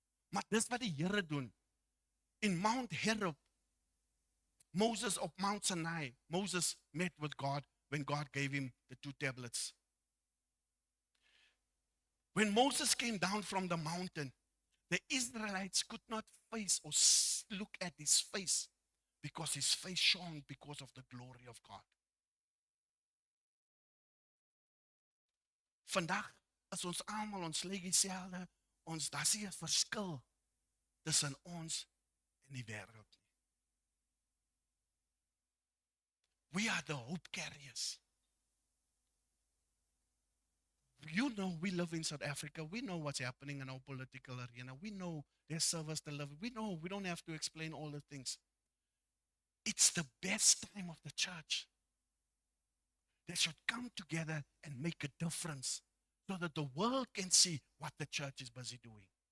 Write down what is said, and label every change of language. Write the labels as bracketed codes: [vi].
[af] Maar dis wat die Here doen. [en] In Mount Horeb, Moses of Mount Sinai, Moses met with God when God gave him the 2 tablets. When Moses came down from the mountain, the Israelites could not face or look at his face because his face shone because of the glory of God. [af] Vandag is ons almal, ons lyk dieselfde, daar's nie 'n verskil tussen ons en die wêreld nie. [en] We are the hope carriers. You know, we live in South Africa. We know what's happening in our political arena. We know there's service delivery. We know we don't have to explain all the things. It's the best time of the church. They should come together and make a difference so that the world can see what the church is busy doing.